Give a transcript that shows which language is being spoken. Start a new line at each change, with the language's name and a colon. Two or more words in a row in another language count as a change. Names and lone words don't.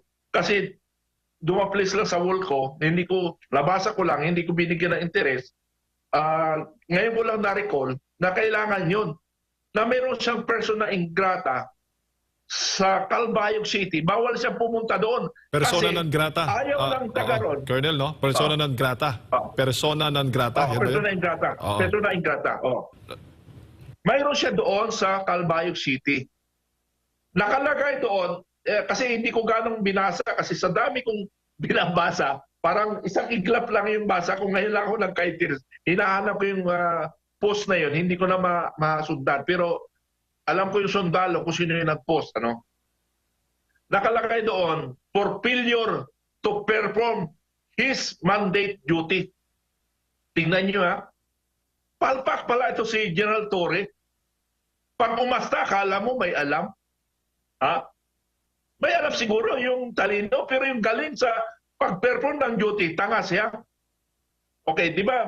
Filipino: Kasi dumaplis lang sa wall ko, nabasa ko lang, hindi ko binigyan ng interes. Ngayon ko lang na-recall na kailangan yun. Na meron siyang
Latin: persona ingrata
Filipino: sa Calbayog City. Bawal siyang pumunta doon.
Latin: Persona non grata.
Filipino: Ayaw lang taga ron. Colonel,
Latin: no? Persona non grata. Persona non grata. Persona ingrata. Persona ingrata.
Filipino: Mayroon siya doon sa Calbayog City. Nakalagay doon, kasi hindi ko ganong binasa, kasi sa dami kong binabasa, parang isang iglap lang yung basa ko. Ngayon lang ako nagka-interest. Hinahanap ko yung post na yun. Hindi ko na masundan. Pero alam ko yung sundalo kung sino yung nag-post. Nakalagay doon,
English: for failure to perform his mandate duty.
Filipino: Tingnan nyo palpak pala ito si General Torre. Pag umasta, kala mo may alam. May alam siguro yung talino, pero yung galing sa pag-perform ng duty, tanga siya. Okay, di ba?